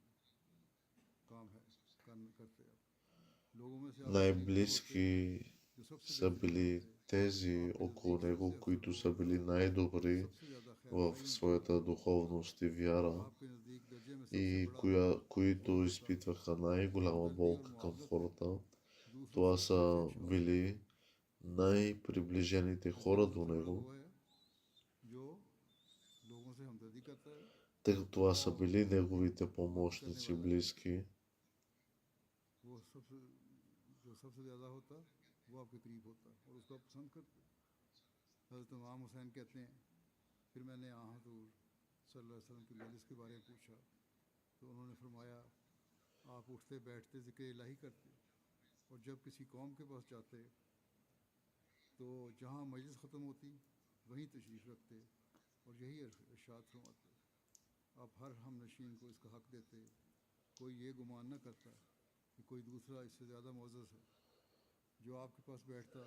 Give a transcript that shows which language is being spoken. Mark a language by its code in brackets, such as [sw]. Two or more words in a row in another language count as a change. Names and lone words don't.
[bg] Най-близки са били тези около него, които са били най-добри в своята духовност и вяра и които изпитваха най-голяма болка към хората. Това са били най-приближените хора до него, [ur] وہ ہے جو لوگوں سے ہمدردی کرتا ہے [bg] тъй като това са [ur] और [bg] били неговите [ur] مدد کرنے [bg] помощници, [ur] والا ہے. [bg] близки. [ur] وہ سب سے جو سب سے زیادہ ہوتا ہے وہ آپ کے قریب ہوتا ہے اور اس کو آپ پسند کرتے ہیں. حضرت امام حسین کہتے ہیں پھر میں نے یہاں حضور [ar] صلی اللہ علیہ وسلم [ur] کی مجلس کے بارے میں پوچھا تو انہوں نے فرمایا آپ اٹھتے بیٹھتے ذکر الٰہی کرتے اور جب کسی قوم کے پاس جاتے تو جہاں مجلس ختم ہوتی وہیں تشریف رکھتے اور یہی ارشاد فرماتے آپ ہر ہم نشین کو اس کا حق دیتے کوئی یہ گمان نہ کرتا کہ کوئی دوسرا اس سے زیادہ معزز ہے جو آپ کے پاس بیٹھتا